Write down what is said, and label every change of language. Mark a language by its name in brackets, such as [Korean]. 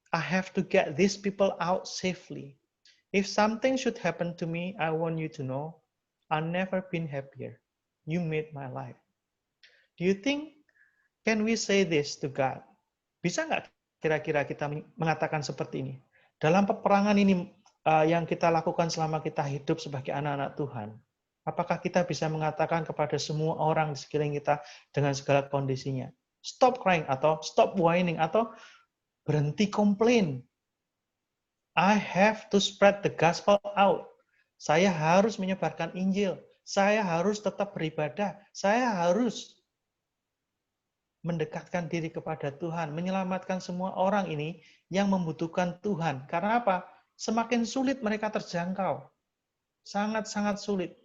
[English] I have to get these people out safely. If something should happen to me, I want you to know, I've never been happier. You made my life. Do you think, can we say this to God? [Indonesian] Bisa nggak kira-kira kita mengatakan seperti ini? Dalam peperangan ini yang kita lakukan selama kita hidup sebagai anak-anak Tuhan, apakah kita bisa mengatakan kepada semua orang di sekeliling kita dengan segala kondisinya, [English] stop crying [Indonesian] atau [English] stop whining [Indonesian] atau berhenti komplain. [English] I have to spread the gospel out. [Indonesian] Saya harus menyebarkan Injil. Saya harus tetap beribadah. Saya harus mendekatkan diri kepada Tuhan, menyelamatkan semua orang ini yang membutuhkan Tuhan. Karena apa? Semakin sulit mereka terjangkau. Sangat-sangat sulit.